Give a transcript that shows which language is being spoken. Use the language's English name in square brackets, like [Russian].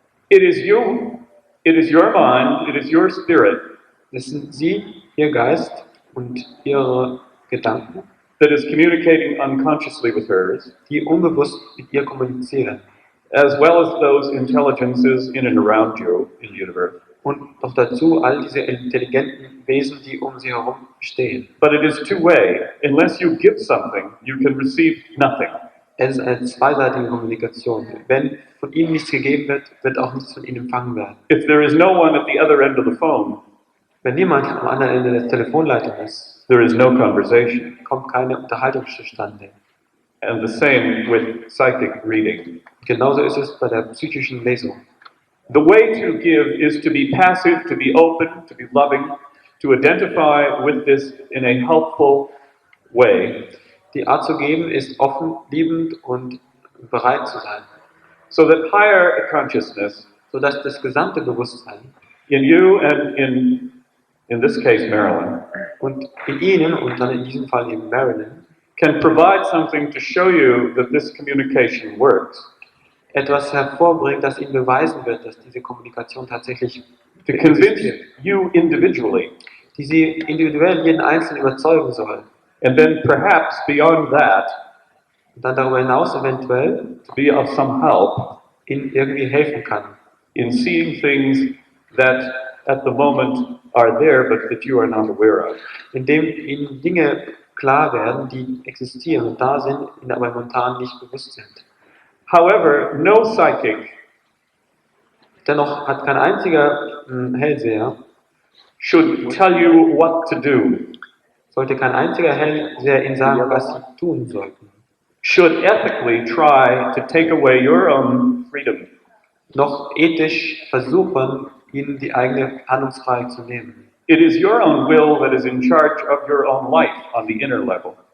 [English] It is you, it is your mind, it is your spirit [German] Das sind Sie, Ihr Geist und Ihre Gedanken, [English] that is communicating unconsciously with hers, [German] die unbewusst mit ihr kommunizieren. [English] as well as those intelligences in and around you in the universe. [German] Und noch dazu all diese intelligenten Wesen, die um sie herum stehen. [English] But it is two-way. Unless you give something, you can receive nothing. [German] Es ist eine zweiseitige Kommunikation. Wenn von ihnen nichts gegeben wird, wird auch nichts von ihnen empfangen werden. [English] If there is no one at the other end of the phone, [German] Wenn niemand am anderen Ende der Telefonleitung ist, [English] there is no conversation. [German] kommt keine Unterhaltung zustande. [English] And the same with psychic reading. [German] Genauso ist es bei der psychischen Lesung. [English] The way to give is to be passive, to be open, to be loving, to identify with this in a helpful way, [German] Die Art zu geben ist offen, liebend und bereit zu sein, [English] so that higher consciousness [German] sodass das gesamte Bewusstsein [English] in you and in this case Marilyn, [German] und in Ihnen und dann in diesem Fall eben Marilyn [English] can provide something to show you that this communication works, [German] etwas hervorbringt, das Ihnen beweisen wird, dass diese Kommunikation tatsächlich [English] to convince [German] existiert, [English] you individually, [German] die Sie individuell jeden Einzelnen überzeugen soll. [English] and then perhaps beyond that, [German] Und dann darüber hinaus eventuell [English] to be of some help [German] Ihnen irgendwie helfen kann. [English] in seeing things that at the moment are there but that you are not aware of. [German] Indem Ihnen Dinge klar werden, die existieren und da sind, Ihnen aber momentan nicht bewusst sind. [English] However, no psychic [German] Dennoch hat kein einziger Hellseher, [English] should tell you what to do, [German] sollte kein einziger Hellseher Ihnen sagen, was Sie tun sollten, [English] should ethically try to take away your own freedom. [German] noch ethisch versuchen, Ihnen die eigene Handlungsfreiheit zu nehmen. [English] It is your own will that is in charge of your own life on the inner level.